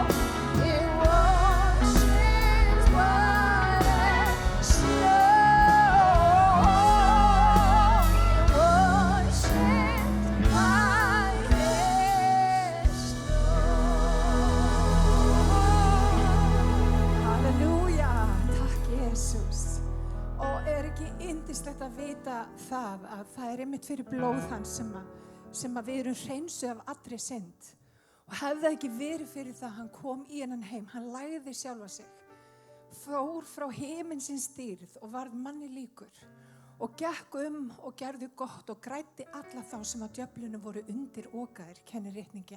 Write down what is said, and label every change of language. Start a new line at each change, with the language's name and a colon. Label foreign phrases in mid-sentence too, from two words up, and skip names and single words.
English: He washes white as snow. He washes white as snow.
Icelandic: Halleluja, takk Jesus. Og ekki yndislegt að vita það að það einmitt fyrir blóð hans sem að við erum hreinsuð af allri synd. Og hefði það ekki verið fyrir það hann kom í hennan heim, hann lagði sjálfa sig, fór frá himinsins dýrð og varð manni líkur og gekk og gerði gott og græddi alla þá sem að djöflunum voru undir okaðir, kennir ritningin.